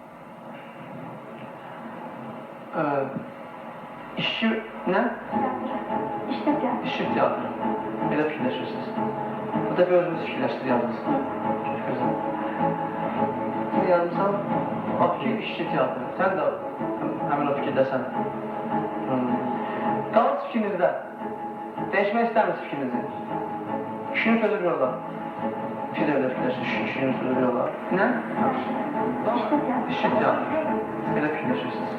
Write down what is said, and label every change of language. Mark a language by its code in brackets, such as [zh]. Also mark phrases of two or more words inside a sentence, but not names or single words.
[tr] İşçi ne? İşte tiyatro. İşçi tiyatro. [az] Böyle fikirləşirsiniz. Bu da bir özünüz fikirləşdir yazdınız. [tr] Çok güzel. [az] Ne yazmışsam? Bakı işçi teatrı. Sən də həmin o fikirdəsən. Qalız fikrinizdə. Dəyişmək istəmirsiniz fikrinizi. Kişinin sözü bir olar. Siz evdə fikirləşirsiniz, kişinin sözü bir olar. Nə? İşçi teatrı. Belə fikirləşirsiniz.